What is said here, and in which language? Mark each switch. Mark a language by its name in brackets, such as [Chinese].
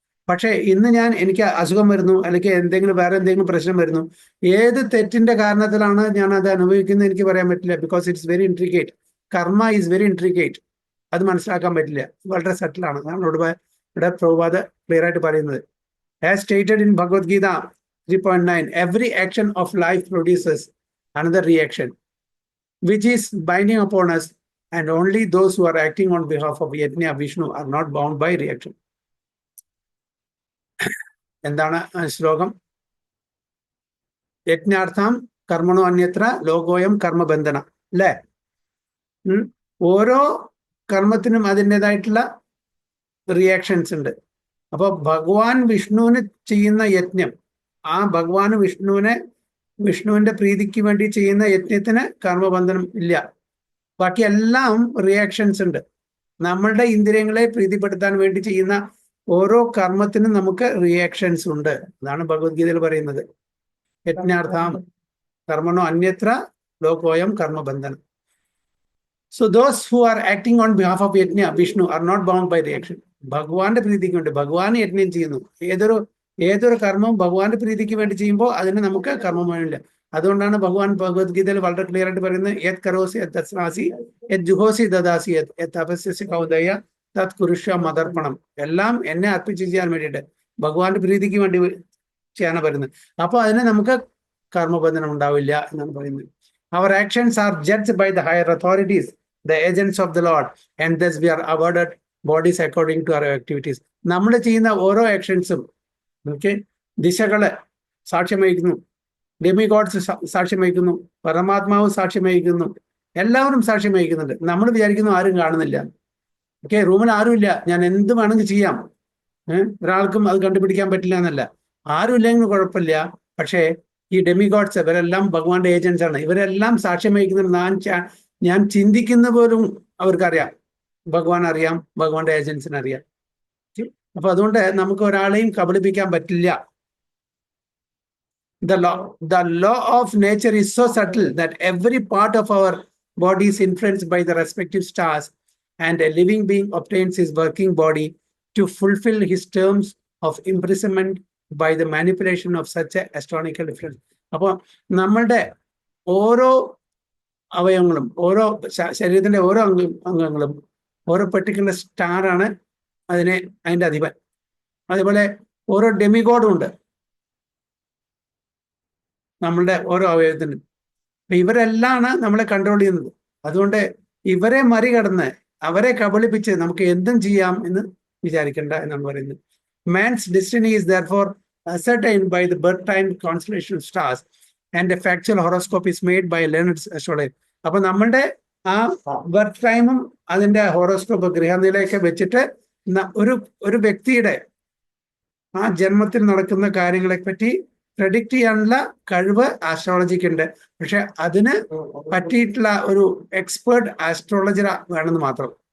[Malayalam] പക്ഷേ ഇന്ന് എനിക്ക് അസുഖം വരുന്നു, അല്ലെങ്കിൽ വേറെ എന്തെങ്കിലും പ്രശ്നം വരുന്നു, ഏത് തെറ്റിന്റെ കാരണത്തിലാണ് ഞാൻ അത് അനുഭവിക്കുന്നത് എനിക്ക് പറയാൻ പറ്റില്ല. [English] Because it's very intricate. Karma is very intricate. [Malayalam] അത് മനസ്സിലാക്കാൻ പറ്റില്ല, വളരെ സട്ടിലാണ്. അതാണ് ഇവിടെ പ്രഭുപാദ ക്ലിയർ ആയിട്ട് പറയുന്നത്. [English] As stated in Bhagavad Gita 3.9, every action of life produces another reaction, which is binding upon us, and only those who are acting on behalf of Yajna Vishnu are not bound by reaction. [Malayalam] എന്താണ് ശ്ലോകം? [Sanskrit] യജ്ഞാർത്ഥം കർമ്മണോ അന്യത്ര ലോകോയം കർമ്മബന്ധന, [Malayalam] അല്ലേ? ഓരോ കർമ്മത്തിനും അതിൻ്റെതായിട്ടുള്ള reactions ഉണ്ട്. അപ്പൊ ഭഗവാൻ വിഷ്ണുവിന് ചെയ്യുന്ന യജ്ഞം, ആ ഭഗവാൻ വിഷ്ണുവിന്റെ പ്രീതിക്ക് വേണ്ടി ചെയ്യുന്ന യജ്ഞത്തിന് കർമ്മബന്ധനം ഇല്ല. ബാക്കി എല്ലാം റിയാക്ഷൻസ് ഉണ്ട്. നമ്മളുടെ ഇന്ദ്രിയങ്ങളെ പ്രീതിപ്പെടുത്താൻ വേണ്ടി ചെയ്യുന്ന ഓരോ കർമ്മത്തിനും നമുക്ക് റിയാക്ഷൻസ് ഉണ്ട്. അതാണ് ഭഗവത്ഗീതയിൽ പറയുന്നത്. [Sanskrit] യജ്ഞാർത്ഥം കർമ്മണോ അന്യത്ര ലോകോയം കർമ്മബന്ധനം. [English] So those who are acting on behalf of Yajna Vishnu are not bound by reaction. [Malayalam] ഭഗവാന്റെ പ്രീതിക്ക് വേണ്ടി ഭഗവാൻ യജ്ഞം ചെയ്യുന്നു. ഏതൊരു കർമ്മവും ഭഗവാന്റെ പ്രീതിക്ക് വേണ്ടി ചെയ്യുമ്പോൾ അതിന് നമുക്ക് കർമ്മമില്ല. അതുകൊണ്ടാണ് ഭഗവാൻ ഭഗവത്ഗീതയിൽ വളരെ ക്ലിയർ ആയിട്ട് പറയുന്നത്, [Sanskrit] യത് കരോസി യത് തസ്നാസി യത് ജുഹോസി ദദാസി യത് തപസ്യസി കൗദയ തത് കുരുഷ്വ മദർപ്പണം. [Malayalam] എല്ലാം എന്നെ അർപ്പിച്ച് ചെയ്യാൻ വേണ്ടിയിട്ട് ഭഗവാന്റെ പ്രീതിക്ക് വേണ്ടി ചെയ്യാനാണ് പറയുന്നത്. അപ്പോൾ അതിന് നമുക്ക് കർമ്മബന്ധനം ഉണ്ടാവില്ല എന്നാണ് പറയുന്നത്. [English] Our actions are judged by the higher authorities, the agents of the Lord, and thus we are awarded bodies according to our activities. [Malayalam] നമ്മൾ ചെയ്യുന്ന ഓരോ ആക്ഷൻസും ദിശകള് സാക്ഷ്യം വഹിക്കുന്നു, ഡെമിഗോഡ്സ് സാക്ഷ്യം വഹിക്കുന്നു, പരമാത്മാവ് സാക്ഷ്യം വഹിക്കുന്നു, എല്ലാവരും സാക്ഷ്യം വഹിക്കുന്നുണ്ട്. നമ്മൾ വിചാരിക്കുന്നു ആരും കാണുന്നില്ല. റൂമിൽ ആരുമില്ല, ഞാൻ എന്ത് വേണമെങ്കിൽ ചെയ്യാം, ഒരാൾക്കും അത് കണ്ടുപിടിക്കാൻ പറ്റില്ല എന്നല്ല. ആരും ഇല്ലെങ്കിൽ കുഴപ്പമില്ല. പക്ഷേ ഈ ഡെമിഗോഡ്സ് ഇവരെല്ലാം ഭഗവാന്റെ ഏജൻസ് ആണ്. ഇവരെല്ലാം സാക്ഷ്യം വഹിക്കുന്നുണ്ട്. ഞാൻ ചിന്തിക്കുന്ന പോലും അവർക്കറിയാം, ഭഗവാൻ അറിയാം, ഭഗവാന്റെ ഏജൻസിന് അറിയാം. അപ്പൊ അതുകൊണ്ട് നമുക്ക് ഒരാളെയും കബളിപ്പിക്കാൻ പറ്റില്ല. [English] The law of nature is so subtle that every part of our body is influenced by the respective stars, and a living being obtains his working body to fulfill his terms of imprisonment by the manipulation of such a astronomical difference. [Malayalam] അപ്പോൾ നമ്മളുടെ ഓരോ അവയവങ്ങളും, ഓരോ ശരീരത്തിന്റെ ഓരോ അംഗങ്ങളും ഓരോ particular സ്റ്റാറാണ് അതിന്റെ അധിപൻ. അതേപോലെ ഓരോ ഡെമിഗോഡും ഉണ്ട് നമ്മളുടെ ഓരോ അവയവത്തിനും. അപ്പൊ ഇവരെല്ലാണ് നമ്മളെ കൺട്രോൾ ചെയ്യുന്നത്. അതുകൊണ്ട് ഇവരെ മറികടന്ന് അവരെ കബളിപ്പിച്ച് നമുക്ക് എന്തും ചെയ്യാം എന്ന് വിചാരിക്കേണ്ട എന്നാണ് പറയുന്നത്. [English] Man's destiny is therefore ascertained by the birth time constellation of stars, and a factual horoscope is made by a learned astrologer. [Malayalam] അപ്പൊ നമ്മളുടെ ആ ബർത്ത് ടൈമും അതിന്റെ ഹോറോസ്കോപ്പ് ഗ്രഹനിലയൊക്കെ വെച്ചിട്ട് ഒരു വ്യക്തിയുടെ ആ ജന്മത്തിൽ നടക്കുന്ന കാര്യങ്ങളെ പറ്റി പ്രെഡിക്റ്റ് ചെയ്യാനുള്ള കഴിവ് ആസ്ട്രോളജിക്ക് ഉണ്ട്. പക്ഷെ അതിന് പറ്റിയിട്ടുള്ള ഒരു എക്സ്പേർട്ട് ആസ്ട്രോളജർ വേണമെന്ന് മാത്രം.